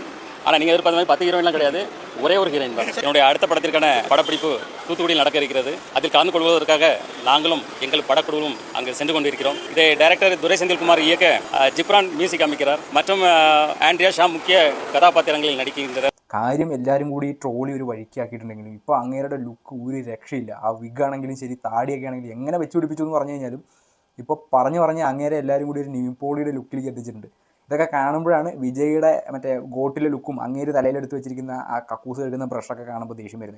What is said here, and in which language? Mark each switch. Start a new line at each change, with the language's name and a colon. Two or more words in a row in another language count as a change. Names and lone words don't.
Tamil: ஆனால் நீங்கள் எதிர்பார்த்த மாதிரி 10 ஹீரோயின்லாம் கிடையாது, ஒரே ஒரு ஹீரோயின் தான். என்னுடைய அடுத்த படத்திற்கான படப்பிடிப்பு தூத்துக்குடியில் நடக்க இருக்கிறது. அதில் கலந்து கொள்வதற்காக நாங்களும் எங்கள் படக்குழுவும் அங்கு சென்று கொண்டிருக்கிறோம். இதை டைரக்டர் துரை செந்தில்குமார் இயக்க ஜிப்ரான் மியூசிக் அமைக்கிறார் மற்றும் ஆண்ட்ரியா ஷா முக்கிய கதாபாத்திரங்களில் நடிக்கின்றனர்.
Malayalam: കാര്യം എല്ലാവരും കൂടി ഈ ട്രോളി ഒരു വഴിക്കാക്കിയിട്ടുണ്ടെങ്കിലും ഇപ്പോൾ അങ്ങേരുടെ ലുക്ക് ഒരു രക്ഷയില്ല. ആ വിഗാണെങ്കിലും ശരി, താടിയൊക്കെ ആണെങ്കിലും എങ്ങനെ വെച്ച് പിടിപ്പിച്ചു എന്ന് പറഞ്ഞു കഴിഞ്ഞാലും ഇപ്പോൾ പറഞ്ഞ് അങ്ങേരെ എല്ലാവരും കൂടി ഒരു നിവിൻ ലുക്കിലേക്ക് എത്തിച്ചിട്ടുണ്ട്. ഇതൊക്കെ കാണുമ്പോഴാണ് വിജയുടെ മറ്റേ ഗോട്ടിലെ ലുക്കും അങ്ങേര് തലയിലെടുത്ത് വെച്ചിരിക്കുന്ന ആ കക്കൂസ് കഴുകുന്ന ബ്രഷൊക്കെ കാണുമ്പോൾ ദേഷ്യം വരുന്നത്.